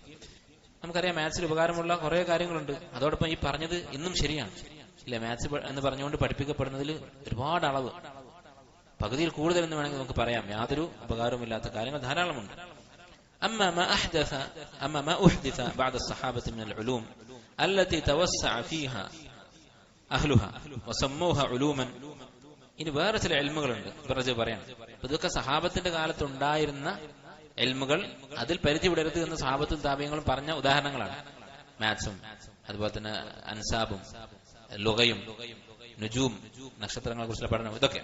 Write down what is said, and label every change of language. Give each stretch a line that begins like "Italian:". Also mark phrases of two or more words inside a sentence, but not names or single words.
Malayalam: നമുക്കറിയാം മാത്സിൽ ഉപകാരമുള്ള കുറെ കാര്യങ്ങളുണ്ട്, അതോടൊപ്പം ഈ പറഞ്ഞത് ഇന്നും ശരിയാണ് ഇല്ലേ? മാത്സ് എന്ന് പറഞ്ഞുകൊണ്ട് പഠിപ്പിക്കപ്പെടുന്നതിൽ ഒരുപാട് അളവ്, പകുതിയിൽ കൂടുതൽ എന്ന് വേണമെങ്കിൽ നമുക്ക് പറയാം. യാതൊരു ഉപകാരവുമില്ലാത്ത കാര്യങ്ങൾ ധാരാളമുണ്ട്.
Arabic: أما ما أحدث بعد الصحابة من العلوم التي توسع فيها أهلها وسموها علوما,
Malayalam: ഇനി വേറെ ചില എൽമുകളുണ്ട് പറഞ്ഞു പറയാം. ഇതൊക്കെ സഹാബത്തിന്റെ കാലത്ത് ഉണ്ടായിരുന്ന എൽമുകൾ, അതിൽ പരിധി വിടരുത് എന്ന് സഹാബത്തും താബിയങ്ങളും പറഞ്ഞ ഉദാഹരണങ്ങളാണ്. മാത്സും അതുപോലെ തന്നെ അൻസാബും ലുഗയും നുജൂം നക്ഷത്രങ്ങളെ കുറിച്ചുള്ള പഠനം, ഇതൊക്കെ.